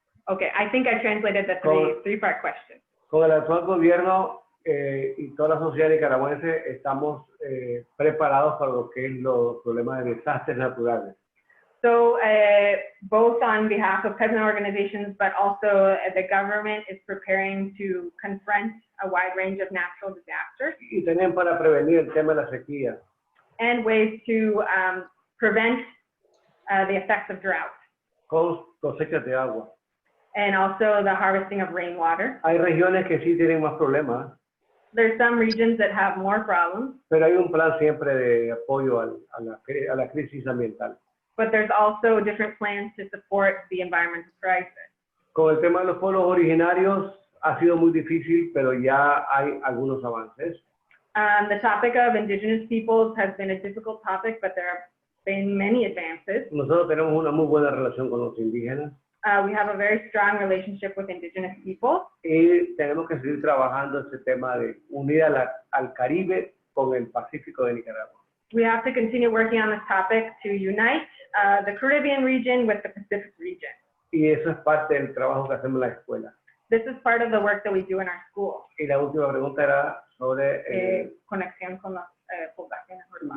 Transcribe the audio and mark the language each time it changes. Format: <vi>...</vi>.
<en>Okay, I think I translated the three-part question.</en> <es>Con el actual gobierno y toda la sociedad nicaragüense estamos preparados para lo que es los problemas de desastres naturales.</es> <en>So both on behalf of peasant organizations, but also the government is preparing to confront a wide range of natural disasters.</en> <es>Y también para prevenir el tema de la sequía.</es> <en>And ways to prevent the effects of drought.</en> <es>Con cosechas de agua.</es> <en>And also the harvesting of rainwater.</en> <es>Hay regiones que sí tienen más problemas.</es> <en>There's some regions that have more problems.</en> <es>Pero hay un plan siempre de apoyo a la crisis ambiental.</es> <en>But there's also different plans to support the environmental crisis.</en> <es>Con el tema de los pueblos originarios ha sido muy difícil, pero ya hay algunos avances.</es> <en>The topic of indigenous peoples has been a difficult topic, but there have been many advances.</en> <es>Nosotros tenemos una muy buena relación con los indígenas.</es> <en>We have a very strong relationship with indigenous people.</en> <es>Y tenemos que seguir trabajando este tema de unir al Caribe con el Pacífico de Nicaragua.</es> <en>We have to continue working on this topic to unite the Caribbean region with the Pacific region.</en> <es>Y eso es parte del trabajo que hacemos en la escuela.</es> <en>This is part of the work that we do in our school.</en> <es>Y la última pregunta era sobre conexión con las poblaciones urbanas.</es>